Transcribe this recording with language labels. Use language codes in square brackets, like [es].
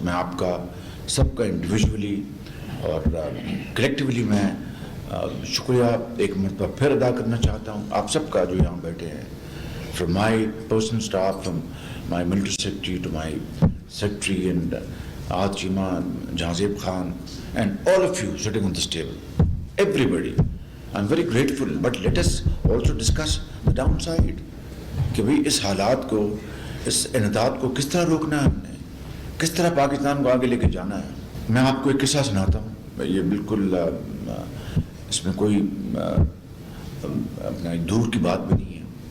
[ur] میں آپ کا سب کا انڈیویجولی اور کلیکٹیولی میں شکریہ ایک مرتبہ پھر ادا کرنا چاہتا ہوں آپ سب کا جو یہاں بیٹھے ہیں. [en] From my personal staff, from my military secretary to my secretary and Aad Chima, Jahazib Khan, and all of you sitting on this table, everybody, I'm very grateful, but let us also discuss the downside. [ur] کہ بھئی اس حالات کو, اس انحطاط کو کس طرح روکنا ہے ہم نے, کس طرح پاکستان کو آگے لے کے جانا ہے. میں آپ کو ایک قصہ سناتا ہوں, یہ بالکل اس میں کوئی اپنا دور کی بات بھی نہیں ہے.